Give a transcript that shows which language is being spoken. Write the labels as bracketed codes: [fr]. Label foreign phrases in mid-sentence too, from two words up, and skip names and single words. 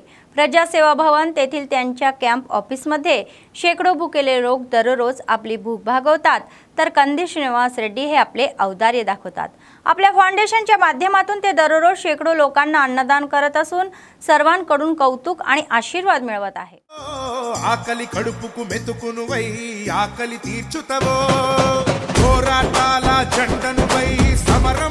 [mr] प्रजासेवा भवन तेथील त्यांच्या [en] camp office-madhye [mr] शेकडो भुकेले लोक दररोज आपली भूक भागवतात, तर कंदी श्रीनिवास रेड्डी हे आपले औदार्य दाखवतात। आपल्या फाउंडेशनच्या माध्यमातून ते दररोज शेकडो लोकांना अन्नदान करत असून सर्वांकडून कौतुक आणि आशीर्वाद मिळवत आहे। [te] आकली कడుపుకు మెతుకును వై ఆకలి తీర్చుతవో పోరాటాల జెండను వై సమరం